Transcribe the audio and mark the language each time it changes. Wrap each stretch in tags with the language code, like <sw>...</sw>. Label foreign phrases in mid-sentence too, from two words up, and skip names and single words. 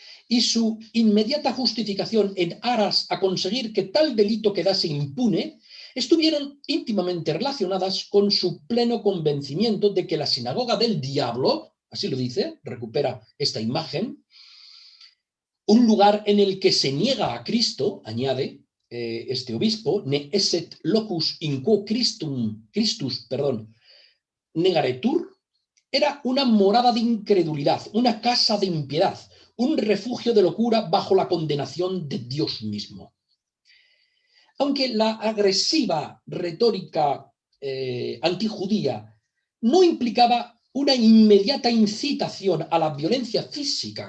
<es>y su inmediata justificación en aras a conseguir que tal delito quedase impune, estuvieron íntimamente relacionadas con su pleno convencimiento de que la sinagoga del diablo, así lo dice, recupera esta imagen, un lugar en el que se niega a Cristo, añade este obispo,</es> <la>ne esset locus in quo Christus, negaretur,</la> <es>era una morada de incredulidad, una casa de impiedad, un refugio de locura bajo la condenación de Dios mismo. Aunque la agresiva retórica antijudía no implicaba una inmediata incitación a la violencia física</es>